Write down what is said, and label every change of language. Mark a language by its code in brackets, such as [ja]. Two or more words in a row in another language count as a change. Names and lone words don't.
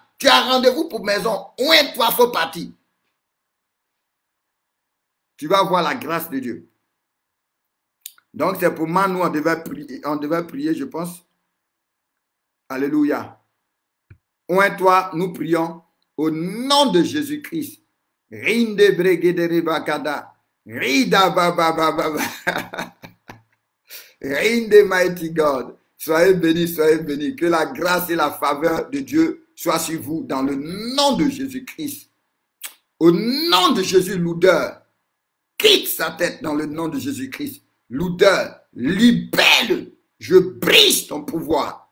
[fr] Tu as rendez-vous pour maison, toi faut partir. Tu vas voir la grâce de Dieu. Donc c'est pour moi, nous, on devait prier, je pense. Alléluia. Toi, nous prions au nom de Jésus-Christ. Rinde bregede bakada. Rida baba. Rinde [en] mighty God. [fr] Soyez bénis. Que la grâce et la faveur de Dieu soient sur vous dans le nom de Jésus-Christ. Au nom de Jésus, l'odeur quitte sa tête dans le nom de Jésus-Christ. L'odeur, libère-le. Je brise ton pouvoir.